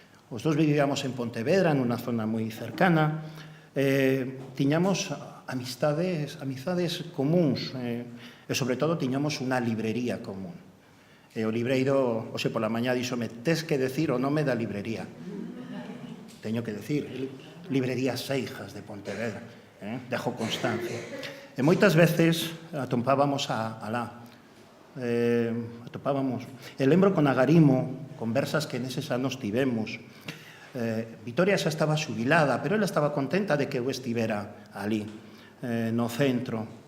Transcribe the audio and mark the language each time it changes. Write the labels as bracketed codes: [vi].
[gl] Os dous vivíamos en Pontevedra, nunha zona moi cercana, tiñamos amizades comuns, e sobre todo tiñamos unha librería común. E o libreiro, pola mañá, díxome, tes que decir o nome da librería. Teño que decir. [es] librerías Seijas de Pontevedra, dejo constancia. [gl] E moitas veces atopábamos alá. E lembro con agarimo conversas que neses anos tivemos. Vitoria xa estaba xubilada, pero ela estaba contenta de que eu estivera ali, no centro.